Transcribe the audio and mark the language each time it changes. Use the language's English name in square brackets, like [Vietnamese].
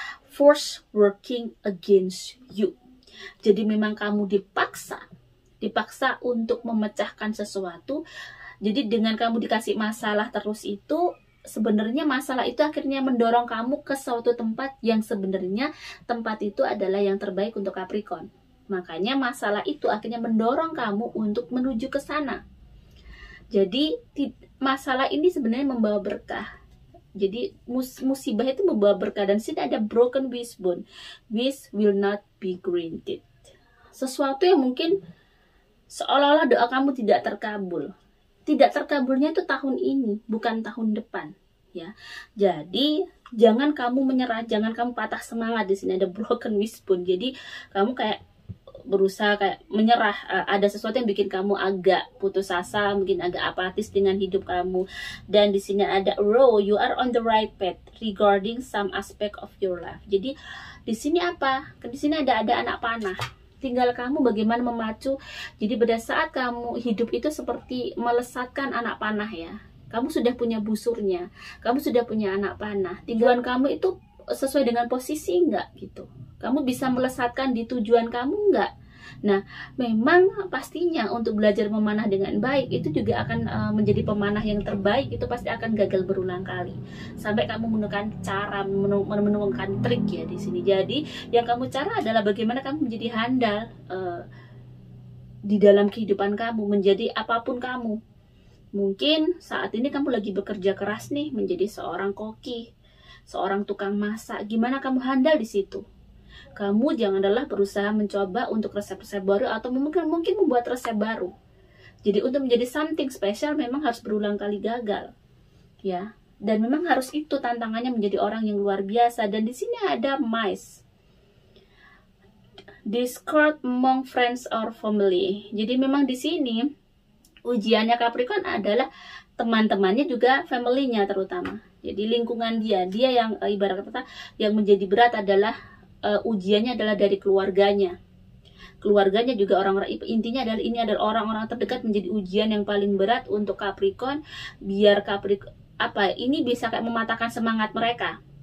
[English] Force working against you. [Indonesian] Jadi memang kamu dipaksa untuk memecahkan sesuatu. Jadi dengan kamu dikasih masalah terus itu, sebenarnya masalah itu akhirnya mendorong kamu ke suatu tempat yang sebenarnya tempat itu adalah yang terbaik untuk Capricorn. Makanya masalah itu akhirnya mendorong kamu untuk menuju ke sana. Jadi masalah ini sebenarnya membawa berkah. Jadi musibah itu membawa berkah, dan sini ada broken wishbone. [English] Wish will not be granted. [Indonesian] Sesuatu yang mungkin seolah-olah doa kamu tidak terkabul. Tidak terkabulnya itu tahun ini, bukan tahun depan, ya. Jadi jangan kamu menyerah, jangan kamu patah semangat. Di sini ada broken wishbone. Jadi kamu kayak berusaha kayak menyerah, ada sesuatu yang bikin kamu agak putus asa, mungkin agak apatis dengan hidup kamu. Dan di sini ada row, [English] you are on the right path regarding some aspect of your life. [Indonesian] Jadi di sini apa? Di sini ada anak panah. Tinggal kamu bagaimana memacu. Jadi pada saat kamu hidup itu seperti melesatkan anak panah ya. Kamu sudah punya busurnya, kamu sudah punya anak panah. Tujuan kamu itu sesuai dengan posisi enggak gitu. Kamu bisa melesatkan di tujuan kamu enggak? Nah, memang pastinya untuk belajar memanah dengan baik itu juga akan menjadi pemanah yang terbaik, itu pasti akan gagal berulang kali. Sampai kamu menemukan cara, menemukan trik ya di sini. Jadi, yang kamu cara adalah bagaimana kamu menjadi handal di dalam kehidupan kamu, menjadi apapun kamu. Mungkin saat ini kamu lagi bekerja keras nih menjadi seorang koki, seorang tukang masak. Gimana kamu handal di situ? Kamu janganlah berusaha mencoba untuk resep-resep baru atau mungkin membuat resep baru. Jadi untuk menjadi [English] something special [Indonesian] memang harus berulang kali gagal. Ya. Dan memang harus itu tantangannya menjadi orang yang luar biasa. Dan di sini ada mice. [English] Discord among friends or family. [Indonesian] Jadi memang di sini ujiannya Capricorn adalah teman-temannya juga family-nya terutama. Jadi lingkungan dia yang ibarat kata yang menjadi berat adalah ujiannya adalah dari keluarganya. Keluarganya juga orang-orang, intinya adalah ini adalah orang-orang terdekat menjadi ujian yang paling berat untuk Capricorn, biar Capricorn ini bisa kayak mematahkan semangat mereka.